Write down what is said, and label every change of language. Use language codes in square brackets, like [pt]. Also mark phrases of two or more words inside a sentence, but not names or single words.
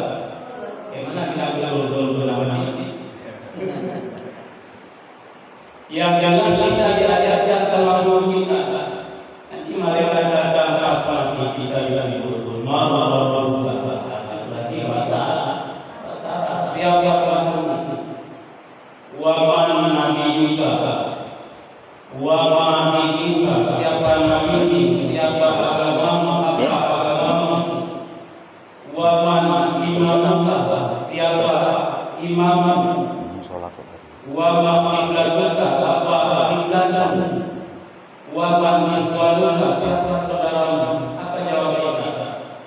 [id] Bagaimana kita betul mati? Yang jelas kita diajarkan sama guru kita. Nanti mereka datang pas kita betul. Berarti bahasa siapa yang [ar] ومن نبيك وما نبيك, [id] siapa nabi, siapa agama, apa agama, [ar] ومن إمامك, [id] siapa imammu, [ar] وما قبلتك, [id] apa qiblatmu, [ar] ومن إخوانك, [id] siapa saudaramu. Apa jawabannya?